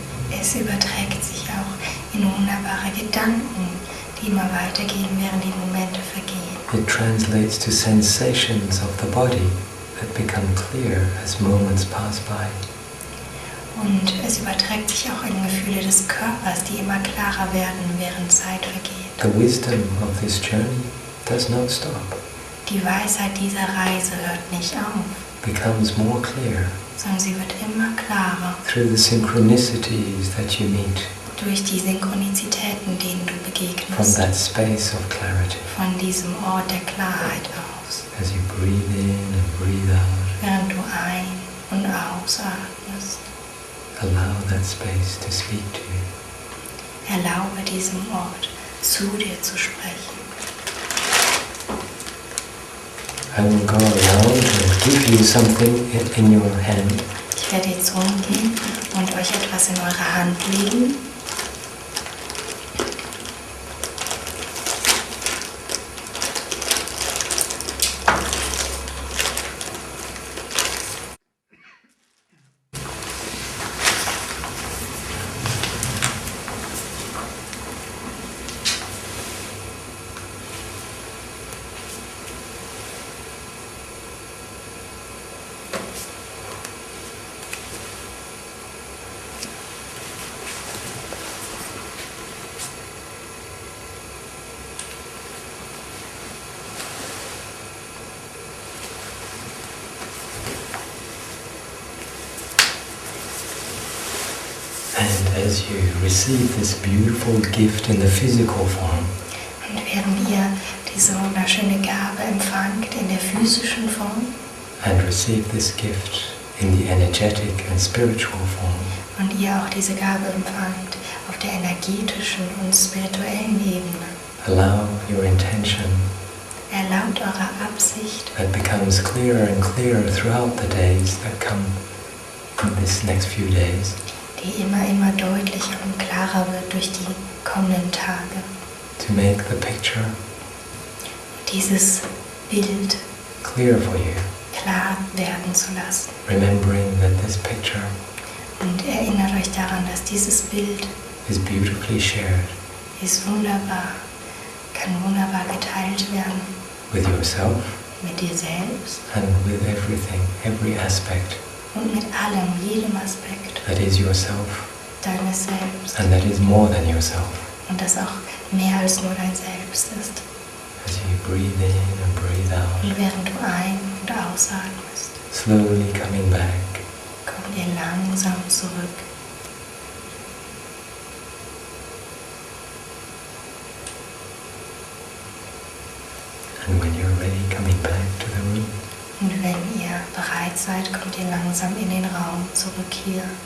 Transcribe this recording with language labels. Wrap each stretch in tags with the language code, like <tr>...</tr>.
<de>Es überträgt sich auch in wunderbare Gedanken, die immer weitergehen, während die Momente vergehen.</de> <en>It translates to sensations of the body that become clear as moments pass by.</en> <de>Und es überträgt sich auch in Gefühle des Körpers, die immer klarer werden, während Zeit vergeht.</de> <en>The wisdom of this journey does not stop,</en> <de>Die Weisheit dieser Reise hört nicht auf,</de> <en>becomes more clear</en> <de>sondern sie wird immer klarer</de> <en>through the synchronicities that you meet</en> <de>durch die Synchronizitäten, denen du</de> <en>from</en> <de>begegnest,</de> <en>that space of clarity.</en> <de>von diesem Ort der Klarheit aus,</de> <en>As you breathe in and breathe out,</en> <de>während du ein- und ausatmest.</de> <en>allow that space to speak to you.</en> <de>Erlaube diesem Ort zu dir zu sprechen.</de> <en>I will go around and give you something in your hand.</en> <de>Ich werde jetzt rumgehen und euch etwas in eure Hand legen.</de> <en>And as you receive this beautiful gift in the physical form,</en> <de>Und während ihr diese wunderschöne Gabe empfangt in der physischen Form</de> <en>and receive this gift in the energetic and spiritual form,</en> <de>und ihr auch diese Gabe empfangt auf der energetischen und spirituellen Ebene,</de> <en>allow your intention</en> <de>erlaubt eurer Absicht,</de> <en>that becomes clearer and clearer throughout the days that come in this next few days,</en> <de>die immer deutlicher und klarer wird durch die kommenden Tage.</de> <en>to make the picture</en> <de>Dieses Bild</de> <en>clear for you,</en> <de>klar werden zu lassen.</de> <en>remembering that this picture</en> <de>Und erinnert euch daran, dass dieses Bild</de> <en>is beautifully shared</en> <de>ist wunderbar, kann wunderbar geteilt werden</de> <en>with yourself</en> <de>mit dir selbst</de> <en>and with everything, every aspect</en> <de>und mit allem, jedem Aspekt</de> <en>that is yourself</en> <de>deines Selbst.</de> <en>and that is more than yourself.</en> <de>Und das auch mehr als nur dein Selbst ist.</de> <en>As you breathe in and breathe out,</en> <de>Und während du ein- und ausatmest,</de> <en>slowly coming back,</en> <de>kommt ihr langsam zurück.</de> <en>and when you're ready, coming back to the room.</en> <de>Und wenn ihr bereit seid, kommt ihr langsam in den Raum zurück hier.</de>